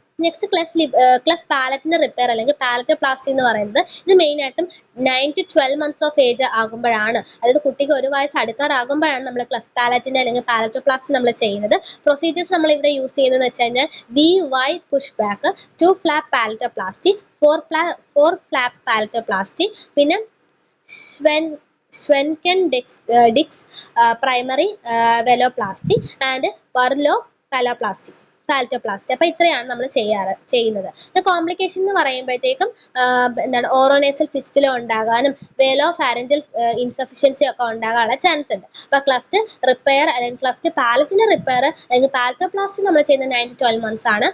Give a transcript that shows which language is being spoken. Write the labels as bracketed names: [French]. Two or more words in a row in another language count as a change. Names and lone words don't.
[English] next cleft [Malayalam] പാലറ്റിന്റെ റിപ്പയർ അല്ലെങ്കിൽ പാലറ്റോപ്ലാസ്റ്റി എന്ന് പറയുന്നത് ഇത് മെയിൻ ആയിട്ടും [English] 9 to 12 months of age [Malayalam] ആകുമ്പോഴാണ്, അതായത് കുട്ടിക്ക് 1 വയസ്സ് അടുക്കാറാകുമ്പോഴാണ് നമ്മൾ ക്ലെഫ് പാലറ്റിന്റെ അല്ലെങ്കിൽ പാലറ്റോപ്ലാസ്റ്റി നമ്മൾ ചെയ്യുന്നത്. [English] പ്രൊസീജിയേഴ്സ് [Malayalam] നമ്മൾ ഇവിടെ [English] യൂസ് [Malayalam] ചെയ്യുന്നത് വെച്ച് കഴിഞ്ഞാൽ [English] VY push back, 2 flap palatoplasty, 4 flap palatoplasty, പിന്നെ Schwenken Dix primary veloplasty and Barlow paloplasty. [Malayalam] പാൽറ്റോപ്ലാസ്റ്റി. അപ്പോൾ ഇത്രയാണ് നമ്മൾ ചെയ്യുന്നത്. കോംപ്ലിക്കേഷൻ എന്ന് പറയുമ്പോഴത്തേക്കും എന്താണ് [English] oronasal fistula [Malayalam] ഉണ്ടാകാനും [English] velo pharyngeal insufficiency [Malayalam] ഒക്കെ ഉണ്ടാകാനുള്ള ചാൻസ് ഉണ്ട്. അപ്പോൾ [English] cleft repair [Malayalam] അല്ലെങ്കിൽ ക്ലെഫ്റ്റ് പാലറ്റിന്റെ റിപ്പയർ അല്ലെങ്കിൽ പാൽറ്റോപ്ലാസ്റ്റി നമ്മൾ ചെയ്യുന്നത് [English] 9 to 12 months [Malayalam] ആണ്.